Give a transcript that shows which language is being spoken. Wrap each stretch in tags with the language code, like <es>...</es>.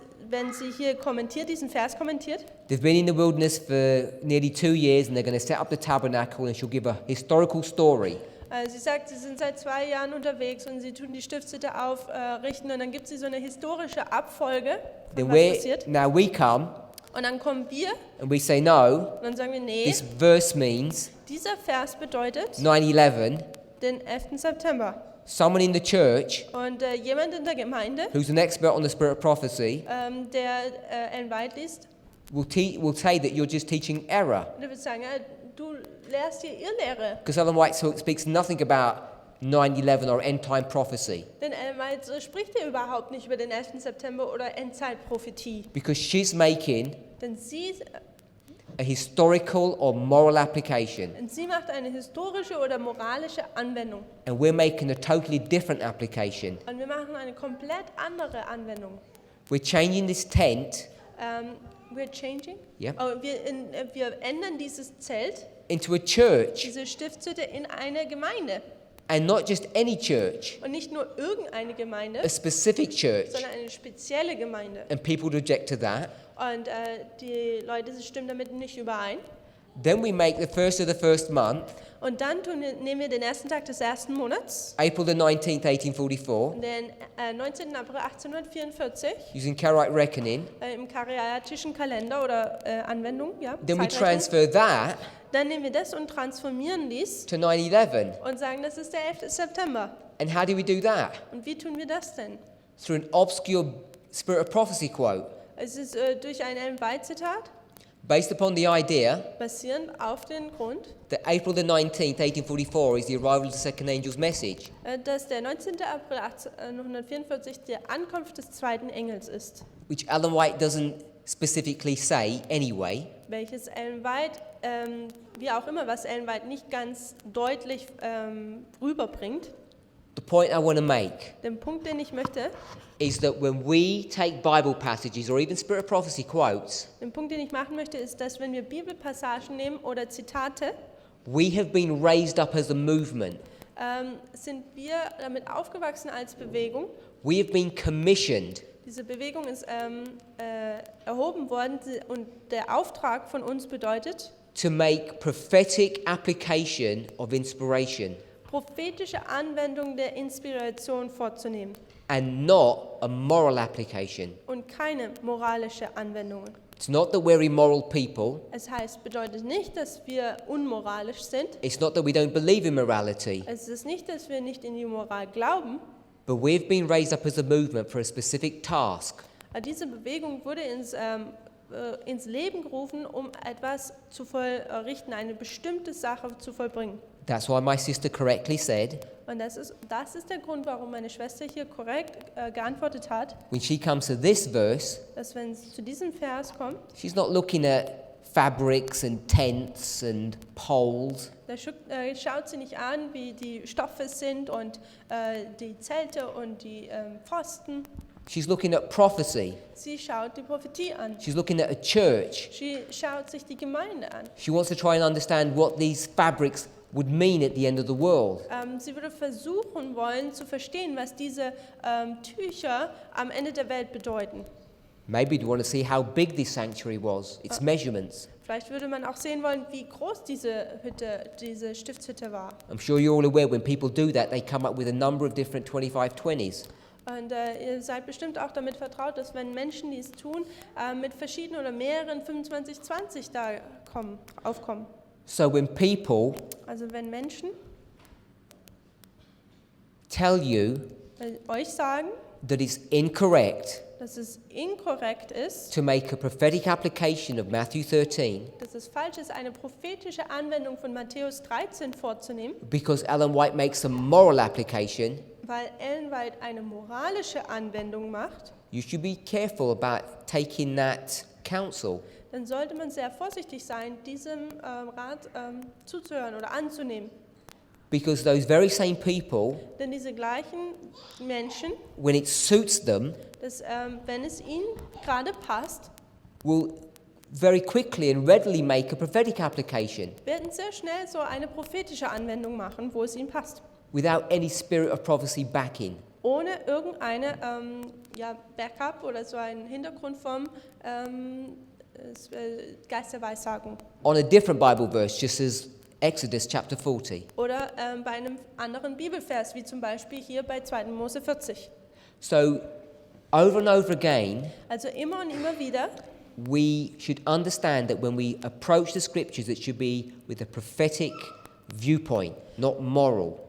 <de>wenn sie hier kommentiert, diesen Vers kommentiert,</de> <en>they've been in the wilderness for nearly 2 years and they're going to set up the tabernacle, and she'll give a historical story.</en> <de>sie sagt, sie sind seit 2 Jahren unterwegs und sie tun die Stiftshütte aufrichten und dann gibt sie so eine historische Abfolge, von was passiert.</de> <en>Now we come</en> <de>Und dann kommen wir</de> <en>and we say, no,</en> <de>und dann sagen wir, nee,</de> <en>this verse means</en> <de>dieser Vers bedeutet</de> <en>9/11.</en> <de>den 11. September.</de> <en>Someone in the church</en> <de>Und jemand in der Gemeinde,</de> <en>who's an expert on the spirit of prophecy</en> <de>der Ellen White liest,</de> <en>will say that you're just teaching error.</en> <de>der wird sagen, du lehrst hier Irrlehre.</de> <en>Because Ellen White speaks nothing about 9/11 or end-time prophecy.</en> <de>Denn Ellen White spricht hier überhaupt nicht über den 11. September oder Endzeitprophetie.</de> <en>Because she's making</en> <de>Denn sie</de> <en>a historical or moral application.</en> <de>macht eine historische oder moralische Anwendung.</de> <en>And we're making a totally different application.</en> <de>Und wir machen eine komplett andere Anwendung.</de> <en>We're changing this tent We're changing? Yeah.</en> <de>Wir ändern dieses Zelt,</de> <en>into a church,</en> <de>diese Stiftshütte in eine Gemeinde.</de> <en>and not just any church,</en> <de>Und nicht nur irgendeine Gemeinde,</de> <en>a specific church.</en> <de>sondern eine spezielle Gemeinde.</de> <en>And people would object to that.</en> <de>Und die Leute stimmen damit nicht überein.</de> <en>Then we make the first of the first month,</en> <de>Und dann nehmen wir den ersten Tag des ersten Monats,</de> <en>April the 19th, 1844,</en> <de>den 19. April 1844,</de> <en>using Karaite reckoning.</en> <de>im kariatischen Kalender oder Anwendung, ja,</de> <en>Then we</en> <de>Zeitrechnung.</de> <en>transfer that</en> <de>Dann nehmen wir das und transformieren dies</de> <en>to 9/11.</en> <de>und sagen, das ist der 11. September.</de> <en>And how do we do that?</en> <de>Und wie tun wir das denn?</de> <en>Through an obscure spirit of prophecy quote,</en> <de>Es ist durch ein Ellen White Zitat,</de> <en>based upon the idea</en> <de>basierend auf den Grund,</de> <en>that April the 19th, 1844 is the arrival of the second angel's message.</en> <de>Dass der 19. April 1844 die Ankunft des zweiten Engels ist,</de> <en>Which Ellen White doesn't specifically say anyway.</en> <de>welches Ellen White, wie auch immer, was Ellen White nicht ganz deutlich rüberbringt.</de> <en>The point I want to make</en> <de>Den Punkt, den ich möchte,</de> <en>is that when we take Bible passages or even spirit of prophecy quotes,</en> <de>den Punkt, den ich machen möchte, ist, dass wenn wir Bibelpassagen nehmen oder Zitate,</de> <en>we have been raised up as a movement.</en> <de>sind wir damit aufgewachsen als Bewegung.</de> <en>We have been commissioned</en> <de>Diese Bewegung ist erhoben worden und der Auftrag von uns bedeutet,</de> <en>to make prophetic application of inspiration</en> <de>prophetische Anwendung der Inspiration vorzunehmen</de> <en>and not a moral application.</en> <de>und keine moralische Anwendungen.</de> <en>It's not that we're immoral people.</en> <de>Bedeutet nicht, dass wir unmoralisch sind.</de> <en>It's not that we don't believe in morality.</en> <de>Es ist nicht, dass wir nicht in die Moral glauben.</de> <en>But we've been raised up as a movement for a specific task.</en> <de>Diese Bewegung wurde ins Leben gerufen, um etwas zu vollrichten, eine bestimmte Sache zu vollbringen.</de> <en>That's why my sister correctly said,</en> <de>Und das ist der Grund, warum meine Schwester hier korrekt geantwortet hat,</de> <en>when she comes to this verse,</en> <de>dass wenn es zu diesem Vers kommt,</de> <en>she's not looking at fabrics and tents and poles.</en> <de>da schaut sie nicht an, wie die Stoffe sind und die Zelte und die Pfosten.</de> <en>She's looking at prophecy.</en> <de>Sie schaut die Prophetie an.</de> <en>She's looking at a church.</en> <de>Sie schaut sich die Gemeinde an.</de> <en>She wants to try and understand what these fabrics would mean at the end of the world.</en> <de>Sie würde versuchen wollen zu verstehen, was diese Tücher am Ende der Welt bedeuten.</de> <en>Maybe you want to see how big this sanctuary was, its measurements.</en> <de>Vielleicht würde man auch sehen wollen, wie groß diese Stiftshütte war.</de> <en>I'm sure you're all aware when people do that, they come up with a number of different 2520s.</en> <de>Und ihr seid bestimmt auch damit vertraut, dass wenn Menschen dies tun, mit verschiedenen oder mehreren 25-20 da aufkommen.</de> <en>So when people</en> <de>Also wenn Menschen</de> <en>tell you</en> <de>euch sagen,</de> <en>that it's incorrect</en> <de>dass es inkorrekt ist,</de> <en>to make a prophetic application of Matthew 13</en> <de>dass es falsch ist, eine prophetische Anwendung von Matthäus 13 vorzunehmen,</de> <en>because Ellen White makes a moral application,</en> <de>weil Ellen White eine moralische Anwendung macht,</de> <en>you should be careful about taking that counsel.</en> <de>dann sollte man sehr vorsichtig sein, diesem Rat zuzuhören oder anzunehmen.</de> <en>Because those very same people,</en> <de>Denn diese gleichen Menschen,</de> <en>when it suits them,</en> <de>dass, wenn es ihnen gerade passt,</de> <en>will very quickly and readily make a prophetic application</en> <de>werden sehr schnell so eine prophetische Anwendung machen, wo es ihnen passt.</de> <en>without any spirit of prophecy backing.</en> <de>Ohne irgendeine Backup oder so einen Hintergrund vom Geist der Weissagung.</de> <en>On a different Bible verse, just as Exodus chapter 40.</en> <de>Oder bei einem anderen Bibelvers, wie zum Beispiel hier bei 2. Mose 40.</de> <en>So, over and over again,</en> <de>Also immer und immer wieder</de> <en>we should understand that when we approach the scriptures, it should be with a prophetic viewpoint, not moral.</en>